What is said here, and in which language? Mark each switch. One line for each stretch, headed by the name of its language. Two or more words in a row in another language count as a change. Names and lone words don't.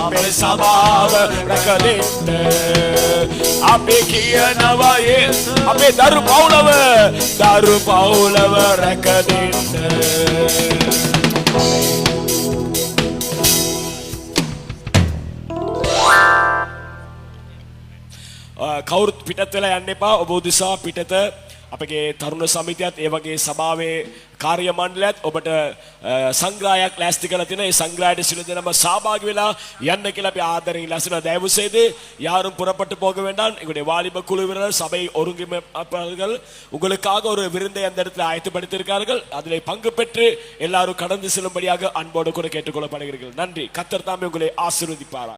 Sinhala: රැකගන්න අපි කියනවා අපේ දරු පවුලව රැකගන්න කවුරුත් පිටත් වෙලා යන්න එපා. ඔබ උදෙසා පිටත අපගේ තරුණ සමිතියත් ඒ වගේ සභාවේ කාර්ය මණ්ඩලයත් ඔබට සංග්‍රහයක් ලෑස්ති කරලා තියෙනවා. ඒ සංග්‍රහයට සිළු දෙනම සහභාගී වෙලා යන්න කියලා අපි ආදරයෙන් ඉල්ලා
Tamil: தயவு செய்து யாரும் புறப்பட்டு போக வேண்டாம். எங்களுடைய வாலிப குழுவினர் சபை ஒருங்கிணைப்பாளர்கள் உங்களுக்காக ஒரு விருந்தை அந்த இடத்துல ஆயத்தப்படுத்தியிருக்கார்கள். அதில் பங்கு பெற்று எல்லாரும் கடந்து செல்லும்படியாக அன்போடு கூட கேட்டுக்கொள்ளப்படுகிறீர்கள். நன்றி. கர்த்தர் தாமே உங்களை ஆசீர்வதிப்பார்.